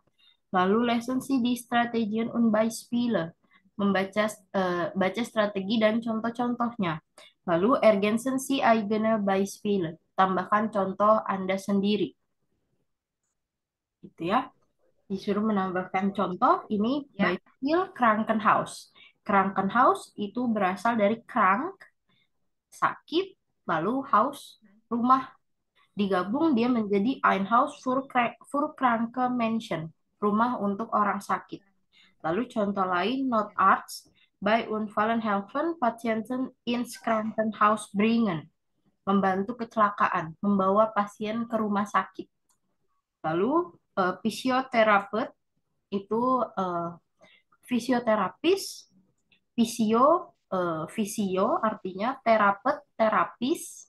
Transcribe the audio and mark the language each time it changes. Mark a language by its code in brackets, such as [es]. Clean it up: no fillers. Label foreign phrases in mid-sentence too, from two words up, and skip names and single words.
[id] Lalu lesson C di [de] Strategien und Beispiele, [id] membaca baca strategi dan contoh-contohnya. [de] Lalu ergänzen Sie eigene Beispiele, [id] tambahkan contoh Anda sendiri. Gitu ya. Disuruh menambahkan contoh, ini Ya. [de] Beispiel Krankenhaus. [id] Krankenhaus itu berasal dari krank, sakit, lalu house, rumah. Digabung dia menjadi [de] ein Haus für kranke Menschen, [id] rumah untuk orang sakit. Lalu contoh lain, [de] Notarzt, bei Unfallen helfen, Patienten ins Krankenhaus bringen, [id] membantu kecelakaan, membawa pasien ke rumah sakit. Lalu fisioterapeut itu fisioterapis, fisio artinya terapeut, terapis.